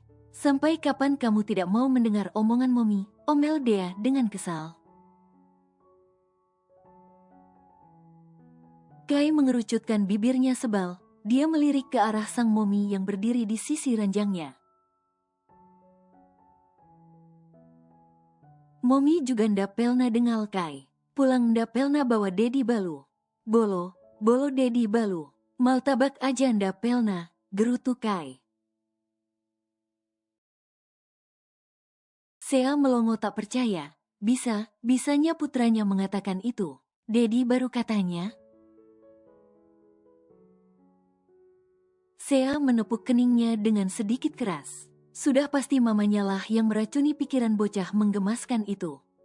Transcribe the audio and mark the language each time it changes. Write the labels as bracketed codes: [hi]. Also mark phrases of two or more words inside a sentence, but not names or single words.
[id] Sampai kapan kamu tidak mau mendengar omongan Momi? Omel Dea dengan kesal. Kai mengerucutkan bibirnya sebal. Dia melirik ke arah sang Momi yang berdiri di sisi ranjangnya. Momi juga ndak pelna dengal Kai. Pulang ndak pelna bawa Dedi Balu. Bolo Dedi Balu. Maltabak aja ndak pelna, gerutu Kai. Sea melongo tak percaya. Bisanya putranya mengatakan itu. Dedi baru katanya. Sea menepuk keningnya dengan sedikit keras. Sudah pasti mamanya lah yang meracuni pikiran bocah menggemaskan itu.